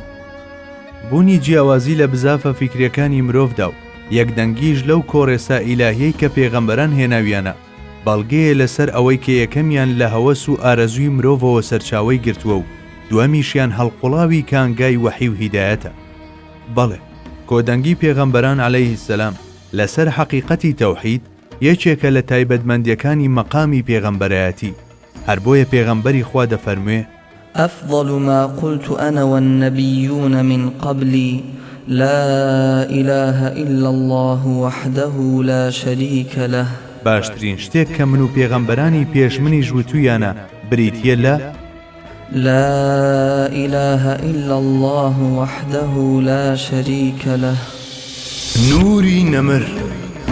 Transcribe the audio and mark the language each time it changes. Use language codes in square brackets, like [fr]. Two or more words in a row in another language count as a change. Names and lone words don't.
[ckb] بوونی جیاوازی لە بزافە فیکریەکانی مرۆڤدا و یەکدەنگیش لەو کۆڕێسا ئیلاهیەی کە پێغەمبەران هێناویانە بەڵگەیە لەسەر ئەوەی کە یەکەمیان لە هەوەس و ئارەزووی مرۆڤەوە سەرچاوەی گرتووە و دووەمیشیان هەڵقوڵاوی کانگای وەحی و هیدایەتە. بەڵێ کۆدەنگی پێغەمبەران [ar] عەلەیهی السەلام [ckb] لەسەر حەقیقەتی تەوحید یەکێکە لە تایبەتمەندیەکانی مەقامی پێغەمبەرایەتی. هەر بۆیە پێغەمبەری خوا دەفەرموێ [ar] أفضل ما قلت أنا والنبيون من قبلي لا إله إلا الله وحده لا شريك له. [ckb] باشترین شتێک کە من و پێغەمبەرانی پێش منی ژووتویانە بریتیە لە [ar] لا إله إلا الله وحده لا شريك له. [ckb] نوری نەمر